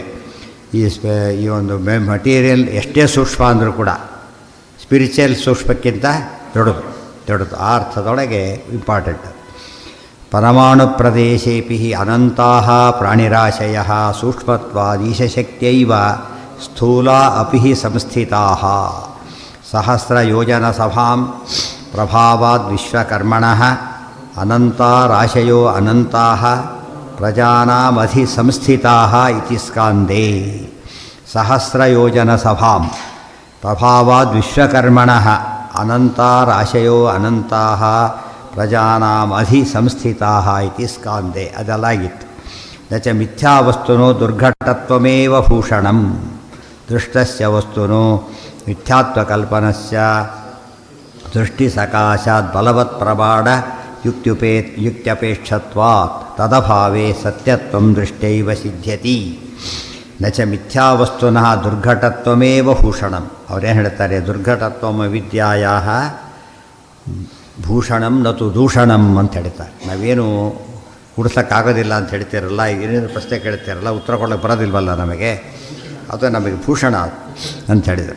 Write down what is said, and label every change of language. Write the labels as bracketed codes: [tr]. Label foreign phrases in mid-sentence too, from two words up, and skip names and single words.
[kn] ಈ ಒಂದು ಮಟೀರಿಯಲ್ ಎಷ್ಟೇ ಸೂಕ್ಷ್ಮ ಅಂದರೂ ಕೂಡ ಸ್ಪಿರಿಚುವಲ್ ಸೂಕ್ಷ್ಮಕ್ಕಿಂತ ದೊಡ್ಡದು ಆ ಅರ್ಥದೊಳಗೆ ಇಂಪಾರ್ಟೆಂಟ್. [sa] ಪರಮಾಣು ಪ್ರದೇಶೇಪಿ ಅನಂತಾಃ ಪ್ರಾಣಿರಾಶಯಃ ಸೂಕ್ಷ್ಮತ್ವಾದೀಶಶಕ್ತಿಯೈವ ಸ್ಥೂಲ ಅಪಿ ಸಂಸ್ಥಿತಾಃ. ಸಹಸ್ರಯೋಜನಸಭಾಂ ಪ್ರಭಾವಾದ್ ವಿಶ್ವಕರ್ಮಣಃ ಅನಂತಾರಾಶಯೋ ಅನಂತಾಃ ಪ್ರಜಾನಾಮಧಿ ಸಂಸ್ಥಿತಾಃ ಇತಿ ಸ್ಕಾಂದೇ. ಸಹಸ್ರಯೋಜನಸಭಾಂ ಪ್ರಭಾವಾದ್ ವಿಶ್ವಕರ್ಮಣಃ ಅನಂತಾರಾಶಯೋ ಅನಂತಾಃ ಪ್ರಜಾನಾಮಧಿ ಸಂಸ್ಥಿತಾಃ ಇತಿ ಸ್ಕಾಂದೇ. ಅದೆಲ್ಲಾಗಿತ್ತು. ನ ಚ ಮಿಥ್ಯಾವಸ್ತುನೋ ದುರ್ಘಟತ್ವಮೇವ ಭೂಷಣಂ. ದೃಷ್ಟಸ್ಯ ವಸ್ತುನೋ ಮಿಥ್ಯಾತ್ವಕಲ್ಪನಸ್ಯ ದೃಷ್ಟಿಸಕಾಶಾತ್ ಬಲವತ್ ಪ್ರಮಾಣ ಯುಕ್ತ್ಯಪೇಕ್ಷತ್ವಾತ್ ತದಭಾವೇ ಸತ್ಯತ್ವಂ ದೃಷ್ಟೈವ ಸಿದ್ಧ್ಯತಿ. ನ ಚ ಮಿಥ್ಯಾವಸ್ತುನಃ ದುರ್ಘಟತ್ವಮೇವ ಭೂಷಣಂ. [kn] ಅವರೇನು ಹೇಳ್ತಾರೆ? [sa] ದುರ್ಘಟತ್ವಂ ಅವಿದ್ಯಾಯಾಃ ಭೂಷಣಂ ನತು ದೂಷಣಂ [kn] ಅಂತ ಹೇಳ್ತಾರೆ. ನಾವೇನು ಉಡ್ಸೋಕ್ಕಾಗೋದಿಲ್ಲ ಅಂತ ಹೇಳ್ತಿರಲ್ಲ, ಏನೇನು ಪ್ರಶ್ನೆ ಕೇಳ್ತಿರಲ್ಲ, ಉತ್ತರ ಕೊಡೋಕ್ಕೆ ಬರೋದಿಲ್ವಲ್ಲ ನಮಗೆ, ಅದು ನಮಗೆ ಭೂಷಣ ಅಂತ ಹೇಳಿದರು.